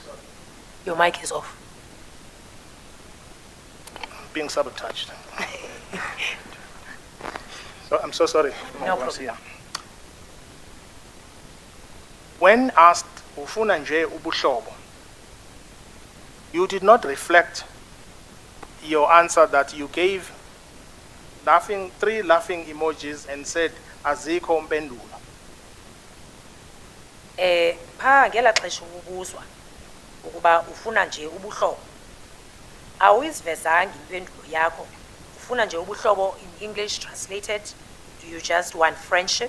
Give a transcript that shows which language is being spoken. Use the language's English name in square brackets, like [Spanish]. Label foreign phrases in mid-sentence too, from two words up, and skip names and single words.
[English] Your mic is off. Being sabotaged. So I'm so sorry. No problem. When asked [Xhosa] ufuna nje ubuhlobo, [English] you did not reflect your answer that you gave three laughing emojis and said [Xhosa] azikho mpendulo. Pha ngela xesha ubuzwa ukuba ufuna nje ubuhlobo, awuyizivezanga impendulo yakho. Ufuna nje ubuhlobo [English] in English translated, do you just want friendship?